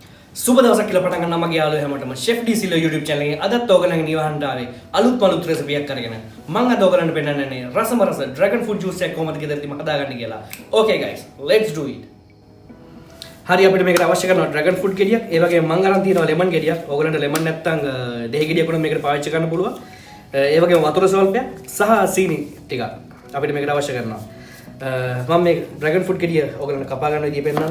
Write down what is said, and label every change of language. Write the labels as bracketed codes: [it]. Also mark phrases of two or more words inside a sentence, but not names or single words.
[si] සුබ දවසක් කියලා පටන් ගන්න මගේ යාළුවෝ හැමෝටම chef D Silva YouTube channel එකේ අදත් ඔයගලන්ගේ නිවහනට ආවේ අලුත් recipe එකක් අරගෙන මම අද ඔයගලන්ට පෙන්නන්නේ රස [en] dragon fruit juice [si] එකක් කොහොමද ගෙදරදීම හදාගන්නේ කියලා. [en] Okay guys, let's do it. [si] හරි අපිට මේකට අවශ්‍ය කරනවා [en] dragon fruit [si] ගෙඩියක්, ඒ වගේම මම අරන් තියෙනවා lemon ගෙඩියක්. ඔයගලන්ට lemon නැත්තම් දෙහි ගෙඩියක් උනත් මේකට පාවිච්චි කරන්න පුළුවන්. ඒ වගේම වතුර ස්වල්පයක් සහ සීනි ටිකක් අපිට මේකට අවශ්‍ය කරනවා. මම මේ [en] dragon fruit [si] ගෙඩිය ඔයගලන්ට කපා ගන්න විදිය පෙන්නන්නම්.